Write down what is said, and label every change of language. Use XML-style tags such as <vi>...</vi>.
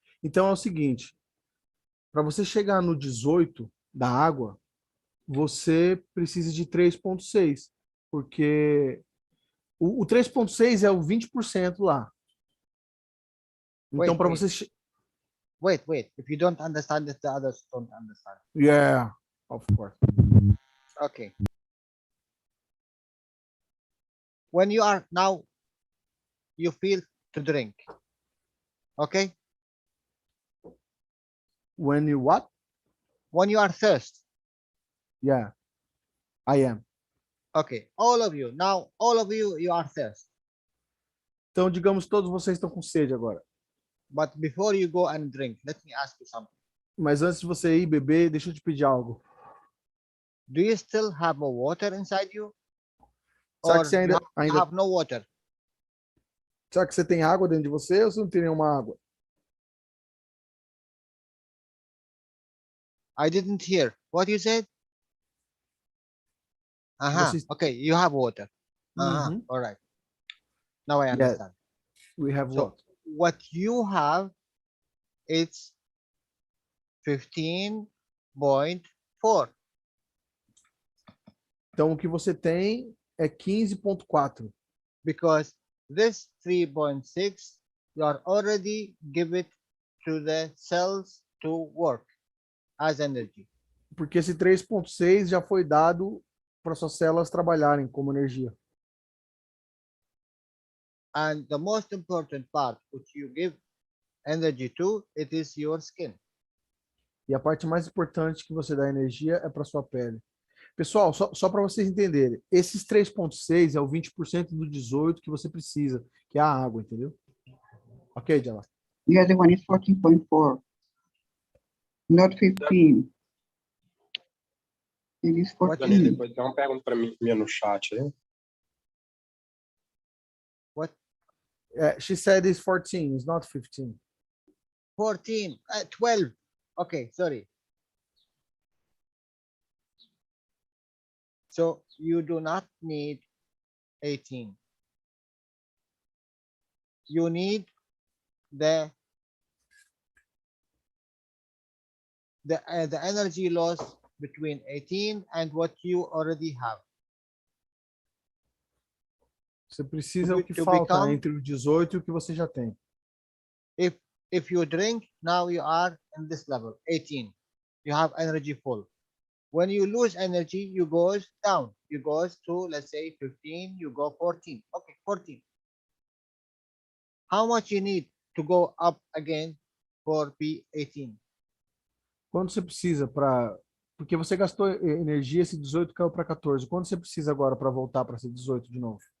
<pt>Então é o seguinte, para você chegar no 18 da água, você precisa de 3.6, porque o 3.6 é o 20% lá. Então, para você...</pt> <en>Wait. If you don't understand it, the others don't understand. Yeah, of course. Okay. When you are now, you feel to drink. Okay? When you what? When you are thirsty. Yeah, I am. Okay, all of you. Now, all of you, you are thirsty.</en> <pt>Então, digamos, todos vocês estão com sede agora.</pt> <en>But before you go and drink, let me ask you something.</en> <pt>Mas antes de você ir beber, deixa eu te pedir algo.</pt> <en>Do you still have a water inside you?</en> <pt>Será</pt> <en>Or</en> <pt>que você ainda</pt> <en>you have no water?</en> <pt>Será que você tem água dentro de você ou você não tem nenhuma água?</pt> <en>I didn't hear. What you said? Okay, you have water. All right. Now I understand. We have So what? what you have, it's 15.4.</en> <pt>Então, o que você tem é 15.4.</pt> <en>Because this 3.6, you are already give it to the cells to work as energy.</en> <pt>Porque esse 3.6 já foi dado para suas células trabalharem como energia.</pt> <en>And the most important part which you give energy to, it is your skin.</en> <pt>E a parte mais importante que você dá energia é para sua pele. Pessoal, só para vocês entenderem, esses 3.6 é o 20% do 18 que você precisa, que é a água, entendeu?</pt> <en>Ok, Jalal? The other one is 14.4, not 15. It is 14.</en> <pt>Depois tem uma pergunta para mim no chat aí.</pt> <en>What? She said it's 14, it's not 15. 14, 12. Okay, sorry. So you do not need 18. You need the energy loss between 18 and what you already have.</en> <pt>Você precisa o que falta entre o 18 e o que você já tem.</pt> <en>If you drink, now you are in this level, 18. You have energy full. When you lose energy, you goes down. You goes to, let's say, 15, you go 14. Okay, 14. How much you need to go up again for P18?</en> <pt>Quanto você precisa para... Porque você gastou energia, esse 18 caiu para 14. Quanto você precisa agora para voltar para ser 18 de novo?</pt>